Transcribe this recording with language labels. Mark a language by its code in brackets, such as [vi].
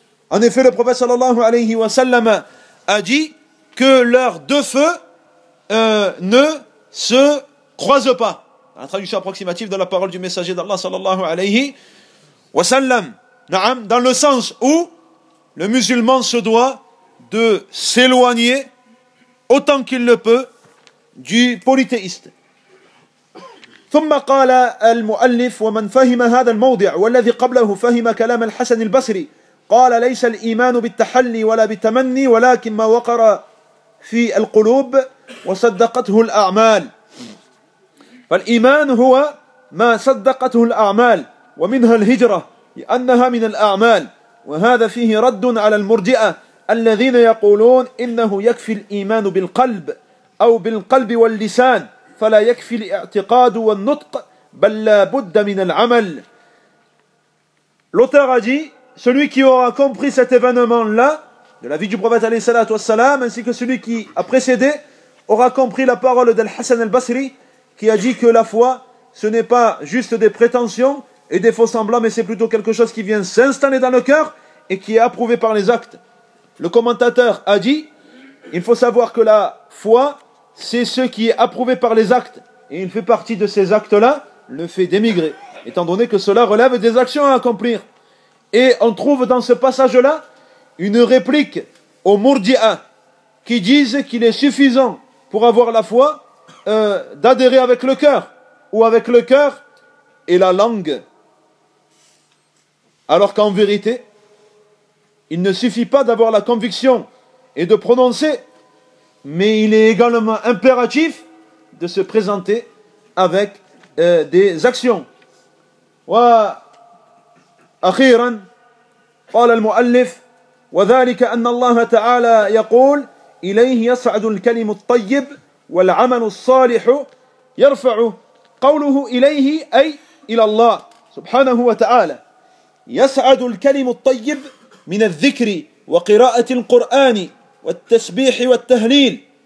[fr] En effet, le prophète sallallahu alayhi wa sallam a dit que leurs deux feux ne se croisent pas. La traduction approximative de la parole du messager d'Allah sallallahu alayhi wa sallam. Na'am, dans le sens où le musulman se doit de s'éloigner autant qu'il le peut du polythéiste. [ar] ثم قال المؤلف ومن فهم هذا الموضع والذي قبله فهم كلام الحسن البصري قال ليس الإيمان بالتحلي ولا بالتمني ولكن ما وقر في القلوب وصدقته الأعمال. فالإيمان هو ما صدقته الأعمال ومنها الهجرة لأنها من الأعمال وهذا فيه رد على المرجئة الذين يقولون إنه يكفي الإيمان بالقلب أو بالقلب واللسان فلا يكفي الاعتقاد والنطق بل لا بد من العمل. [fr] L'auteur a dit, celui qui aura compris cet événement-là de la vie du prophète [ar] عليه الصلاة والسلام [fr] ainsi que celui qui a précédé aura compris la parole d'Al-Hassan al-Basri qui a dit que la foi, ce n'est pas juste des prétentions et des faux-semblants, mais c'est plutôt quelque chose qui vient s'installer dans le cœur et qui est approuvé par les actes. Le commentateur a dit, il faut savoir que la foi, c'est ce qui est approuvé par les actes, et il fait partie de ces actes-là, le fait d'émigrer, étant donné que cela relève des actions à accomplir. Et on trouve dans ce passage-là une réplique aux Mourdi'a qui disent qu'il est suffisant pour avoir la foi d'adhérer avec le cœur ou avec le cœur et la langue, alors qu'en vérité il ne suffit pas d'avoir la conviction et de prononcer, mais il est également impératif de se présenter avec des actions. [ar] وأخيرا قال المؤلف وذلك أن الله تعالى يقول إليه يصعد الكلم الطيب والعمل الصالح يرفعه قوله إليه أي إلى الله سبحانه وتعالى يصعد الكلم الطيب من الذكر وقراءة القرآن والتسبيح والتهليل